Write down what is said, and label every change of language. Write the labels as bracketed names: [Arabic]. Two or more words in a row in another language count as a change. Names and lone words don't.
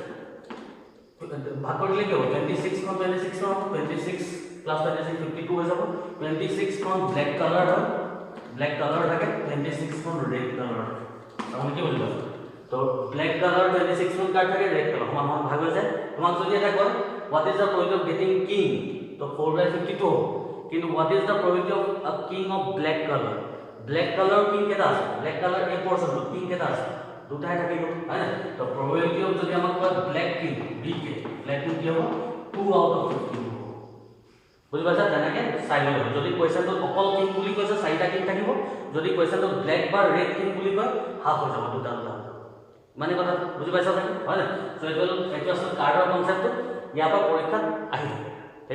[Assamese] ভাগ কৰিলে কি হ'ব 26 খন 26 খন 26 প্লাস 26 52 হৈ যাব 26 খন [English] black color [Assamese] হয় [English] black color [Assamese] থাকে 26 খন [English] red color [Assamese] আপুনি কি বুজিব তো [English] black color [Assamese] 26 খন কাৰ্ড থাকে [English] red color [Assamese] সমান ভাগ হৈ যায় তোমাক যদি এটা কয় [English] what is the probability of getting king [Assamese] তো 4/52 হ'ব কিন্তু [English] what is the probability of a king of black color black color king [Assamese] কেটা আছে [English] black color এই পোরশন king [Assamese] কেটা আছে দুটাই থাকিব হয়নে তো [English] probability of [Assamese] যদি আমাক কয় [English] black king bk black king [Assamese] কি হ'ব 2 out of 50 বুজি পাইছা তেনেকে চাই লব যদি কোৱেশ্চনটো অকল কিং বুলি কৈছে চাৰিটা কিং থাকিব যদি কোৱেশ্চনটো ব্ল্যাক বা ৰেড কিং বুলি কয় হাফ হৈ যাব দুটা দুটা মানে কথা বুজি পাইছা চাগে হয়নে সো এইটো আছে কাৰ্ডৰ কনসেপ্টটো ইয়াৰ পৰা পৰীক্ষাত আহি থাকে ঠিক